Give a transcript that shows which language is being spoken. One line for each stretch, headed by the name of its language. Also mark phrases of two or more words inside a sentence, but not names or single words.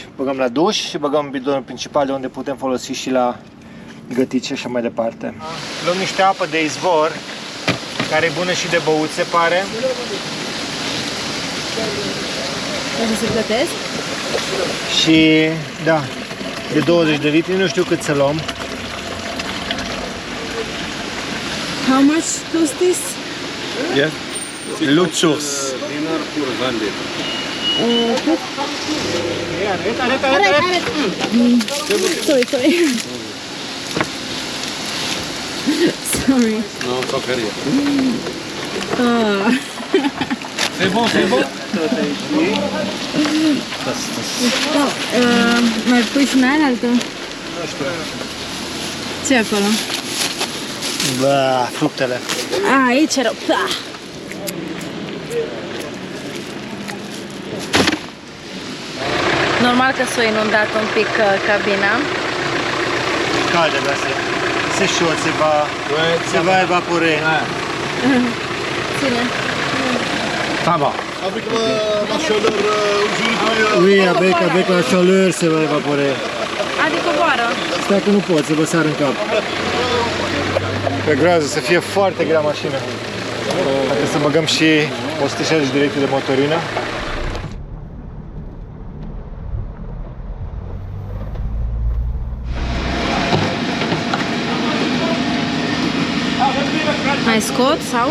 Romanian: Băgăm la duș și băgăm bidonul principal de unde putem folosi și la gătit și așa mai departe. Luăm niște apă de izvor, care e bună și de băut, se pare. Trebuie să plătesc? Și, da, de 20 de litri, nu știu cât să luăm.
English: How much does this? Yeah.
French: L'eau de source. دينار pour 20 litres.
English: Sorry. Sorry.
French: Non, sans faire rien. C'est bon, c'est bon?
Romanian: Da, mai pui și în aia altă? Nu știu. Ce e acolo? Bă, fructele. A, aici erau. Da. Normal că s-a inundat un pic cabina. Calde, da,
French: c'est chaud, se va évaporer.
Romanian: Ține.
French: Ça va. Avec la chaleur aujourd'hui. Oui, avec la chaleur se va évaporer.
Romanian: Adică boară. Stai că nu pot să vă sar în cap. Pe groază, să fie foarte grea mașina. Dacă să băgăm și 160 de litri de motorină. Mai scot sau?